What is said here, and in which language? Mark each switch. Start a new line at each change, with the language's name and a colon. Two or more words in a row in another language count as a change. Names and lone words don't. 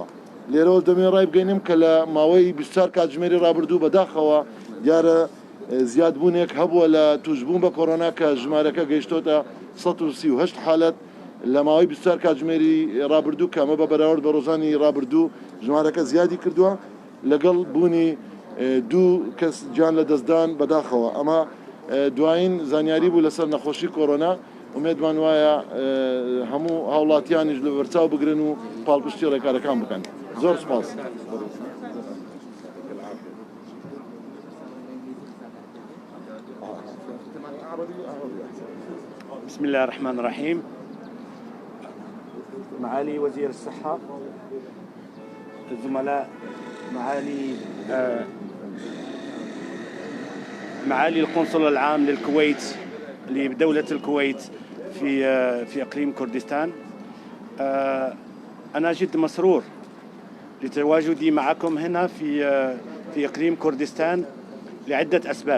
Central Kurdish: لێرەوە دەمێ ڕای بگەینم کە لە ماوەی 24 کاتژمێری ڕابردوو بەداخەوە دیارە زیادبوونێک هەبووە لە توشبوون بە کۆڕۆنا کە ژمارەکە گەیشتۆتە 138 حالەت لە ماوەی 24 کاتژمێری ڕابردوو کەمە بە بەراورد بە ڕۆژانی ڕابردوو ژمارەکە زیادی کردووە لەگەڵ بوونی دوو کەس گیان لە دەستدان بەداخەوە. ئەمە دوایین زانیاری بوو لەسەر نەخۆشی کۆڕۆنا ومێدمان وایە هەموو هاوڵاتیانیش لە بەرچاو بگرن و پاڵپشتی ڕێکارەکان بکەن. زۆر سپاس.
Arabic: بسم الله الرحمن الرحيم. معالي وزير الصحة، الزملاء، معالي القنصل العام للكويت لدولة الكويت في إقليم كردستان، أنا جد مسرور لتواجدي معكم هنا في إقليم كردستان لعدة أسباب.